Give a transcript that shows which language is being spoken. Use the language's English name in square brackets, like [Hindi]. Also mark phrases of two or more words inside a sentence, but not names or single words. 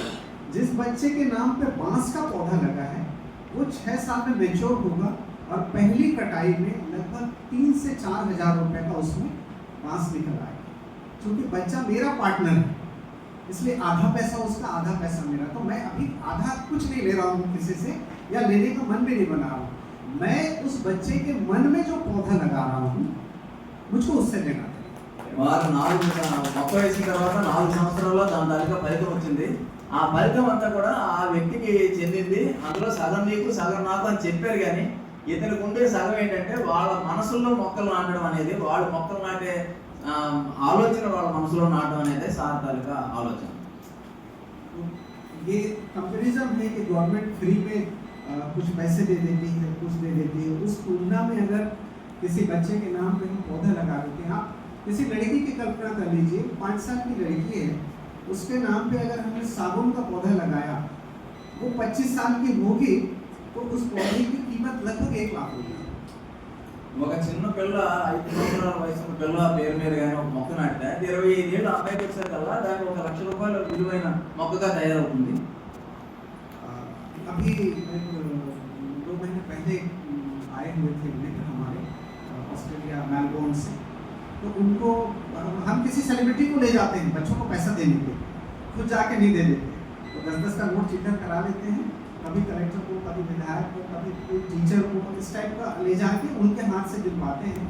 [Hindi] जिस बच्चे के नाम पे बांस का पौधा लगा है वो 6 साल में मेच्योर होगा और पहली कटाई में लगभग 3 से 4 हज़ार रुपये का उसमें बांस निकल आएगा। क्योंकि बच्चा मेरा पार्टनर है इसलिए आधा पैसा उसका आधा पैसा मेरा, तो मैं अभी आधा कुछ नहीं ले रहा हूँ किसी से या लेने का मन भी नहीं बना रहा हूँ। मैं उस बच्चे के मन में जो पौधा लगा रहा हूँ मुझको उससे लेना है। [Telugu] వారు 4 మొక్క వేసిన తర్వాత 4 సంవత్సరాల్లో దాని తాలూకా ఫలితం వచ్చింది. ఆ ఫలితం అంతా కూడా ఆ వ్యక్తికి చెందింది. అందులో సగం నీకు సగం నాకు అని చెప్పారు, కానీ ఇతనికి ఉండే సగం ఏంటంటే వాళ్ళ మనసుల్లో మొక్కలు నాటడం అనేది, వాళ్ళ మొక్కలు నాటే ఆలోచన వాళ్ళ మనసులో నాటడం అనేది సార్ తాలూకా ఆలోచన. [Hindi] ये कंपैरिजन है कि गवर्नमेंट फ्री में कुछ पैसे दे देती है, कुछ दे देती है, उस तुलना में अगर किसी बच्चे के नाम पे हम पौधा लगा देते हैं, आप किसी लड़की की कल्पना कर लीजिए, 5 साल की लड़की है, उसके नाम पे अगर हमने साबुन का पौधा लगाया, वो 25 साल की होगी तो उस पौधे की कीमत लगभग 1 लाख होगी। [Telugu] ఒక చిన్న పిల్ల 5 సంవత్సరాల వయసు పిల్ల పేరు మీద కానీ ఒక మొక్క నాటితే 25 ఏళ్ళు అమ్మాయికి వచ్చేసరికల్లా దానికి 1 లక్ష రూపాయల విలువైన మొక్కగా తయారవుతుంది. [Hindi] अभी 2 महीने पहले आए हुए थे मित्र हमारे ऑस्ट्रेलिया मेलबोर्न से, तो उनको हम किसी सेलिब्रिटी को ले जाते हैं बच्चों को पैसा देने के, खुद जाके नहीं दे देते, तो 10-10 का नोट चिल्लर करा लेते हैं, कभी कलेक्टर को, कभी विधायक को, कभी कोई टीचर को, इस टाइप का ले जाके उनके हाथ से दिलवाते हैं।